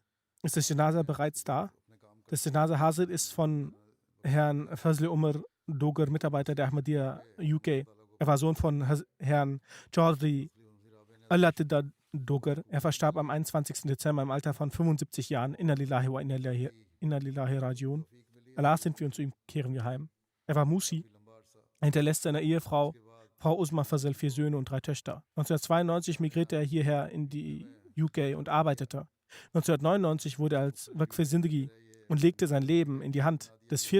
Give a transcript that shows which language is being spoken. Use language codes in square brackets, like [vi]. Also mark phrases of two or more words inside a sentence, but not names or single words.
[de] Ist das Janaza bereits da? Das [ur] جنازہ حاضر [de] ist von Herrn Fazl Umar Dogar, Mitarbeiter der Ahmadiyya UK. Er war Sohn von Herrn Chaudhry Allatidda Dogar. Er verstarb am 21. Dezember im Alter von 75 Jahren. [ar] إنا لله وإنا لله راجعون. [de] Allah sind wir und zu ihm kehren wir heim. Er war Musi. Er hinterlässt seiner Ehefrau, Frau Usma Fazl, 4 Söhne und 3 Töchter. 1992 migrierte er hierher in die UK und arbeitete. 1999 wurde er als [ur] وقف زندگی [de] und legte sein Leben in die Hand des 4.